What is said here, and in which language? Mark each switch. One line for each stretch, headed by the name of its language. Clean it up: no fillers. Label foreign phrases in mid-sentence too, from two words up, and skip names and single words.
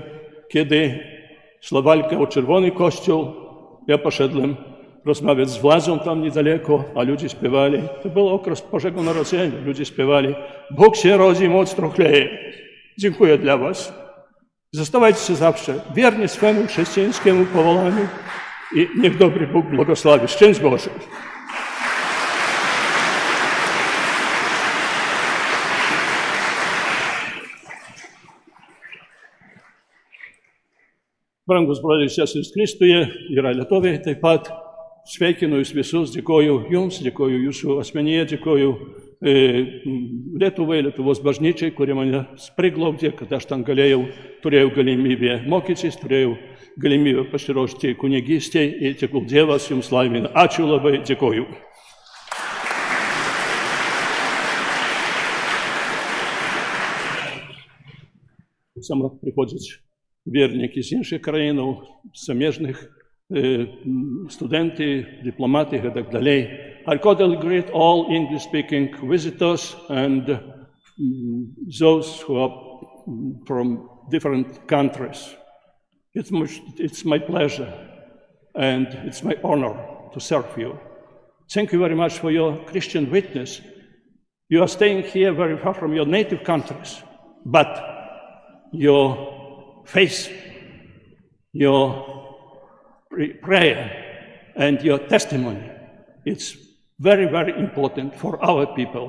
Polish: Kiedy szła walka o Czerwony Kościół, ja poszedłem rozmawiać z władzą tam niedaleko, a ludzie śpiewali. To był okres Bożego Narodzenia. Ludzie śpiewali: Bóg się rodzi, moc trochleje. Dziękuję dla was. Zostawajcie się zawsze wierni swemu chrześcijańskiemu powołaniu i niech dobry Bóg błogosławi. Szczęść Boże.
Lithuanian: Brangus broliai ir seserys Kristuje, yra lietuviai taip pat. Sveikinu jūs visus, dėkoju jums, dėkoju jūsų asmenyje, dėkoju Lietuvai, Lietuvos bažnyčiai, kurie mane priglaudė, kad aš ten turėjau galimybę mokytis, turėjau galimybę pasiruošti kunigystei ir tegul Dievas jums laimina. Ačiū labai, dėkoju.
Ukrainian: Саме приходять вірники з інших країн, заміжних студенти, дипломати і так далі.
English: I cordially greet all English-speaking visitors and those who are from different countries. It's my pleasure and it's my honor to serve you. Thank you very much for your Christian witness. You are staying here very far from your native countries, but your faith, your prayer, and your testimony, it's very, very important for our people.